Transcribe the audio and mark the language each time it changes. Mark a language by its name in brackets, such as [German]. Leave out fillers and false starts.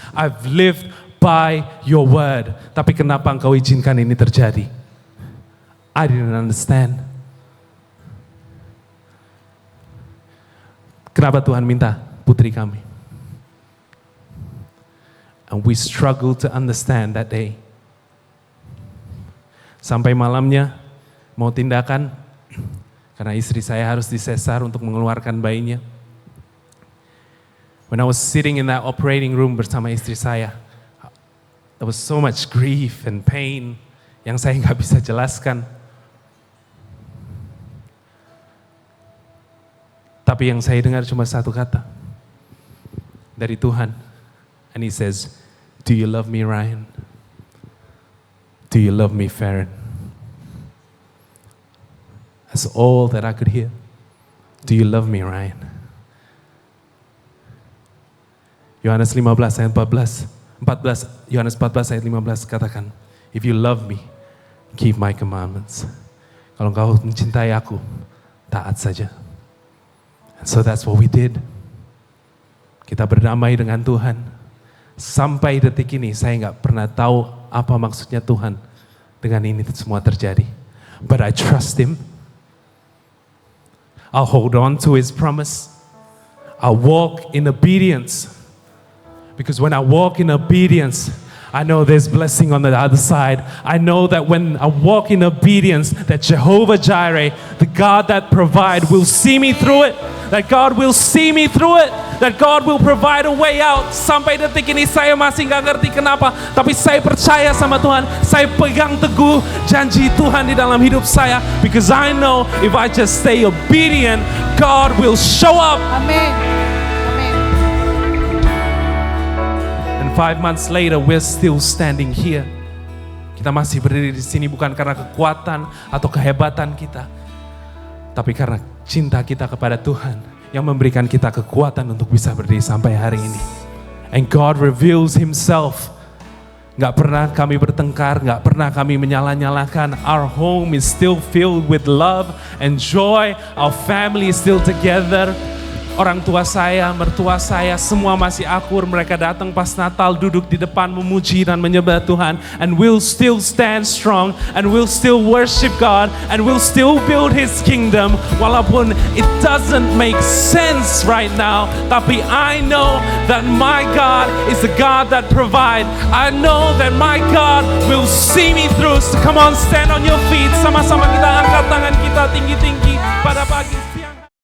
[English] I've lived by your word. [Indonesian] Tapi kenapa engkau izinkan ini terjadi? [English] I didn't understand. [Indonesian] Kenapa Tuhan minta putri kami? [English] And we struggled to understand that day. [Indonesian] Sampai malamnya mau tindakan, karena istri saya harus disesar untuk mengeluarkan bayinya. [English] When I was sitting in that operating room [Indonesian] bersama istri saya, [English] there was so much grief and pain [Indonesian] yang saya nggak bisa jelaskan. Tapi yang saya dengar cuma satu kata dari Tuhan. [English] And he says, do you love me, Ryan? Do you love me, Farron? That's all that I could hear. Do you love me, Ryan? Yohanes 15 ayat 14. [Indonesian] Yohanes 14 ayat 15 katakan, [English] if you love me, keep my commandments. [Indonesian] Kalau engkau mencintai aku, taat saja. [English] And so that's what we did. [Indonesian] Kita berdamai dengan Tuhan. Sampai detik ini saya nggak pernah tahu apa maksudnya Tuhan dengan ini semua terjadi. [English] But I trust Him. I'll hold on to His promise. I'll walk in obedience. Because when I walk in obedience, I know there's blessing on the other side. I know that when I walk in obedience, that Jehovah Jireh, the God that provides, will see me through it. That God will see me through it. That God will provide a way out. [Indonesian] Sampai detik ini saya masih gak ngerti kenapa. Tapi saya percaya sama Tuhan. Saya pegang teguh janji Tuhan di dalam hidup saya. [English] Because I know if I just stay obedient, God will show up. [Indonesian] Amin. Amin. [English] And 5 months later, we're still standing here. [Indonesian] Kita masih berdiri di sini bukan karena kekuatan atau kehebatan kita. Tapi karena cinta kita kepada Tuhan yang memberikan kita kekuatan untuk bisa berdiri sampai hari ini. [English] And God reveals Himself. [Indonesian] Gak pernah kami bertengkar, gak pernah kami menyalah-nyalahkan. [English] Our home is still filled with love and joy. Our family is still together. [Indonesian] Orang tua saya, mertua saya, semua masih akur. Mereka datang pas Natal, duduk di depan memuji dan menyembah Tuhan. [English] And we'll still stand strong. And we'll still worship God. And we'll still build His kingdom. [Indonesian] Walaupun [English] it doesn't make sense right now. [Indonesian] Tapi [English] I know that my God is the God that provides. I know that my God will see me through. So come on, stand on your feet. [Indonesian] Sama-sama kita angkat tangan kita tinggi-tinggi pada pagi siang.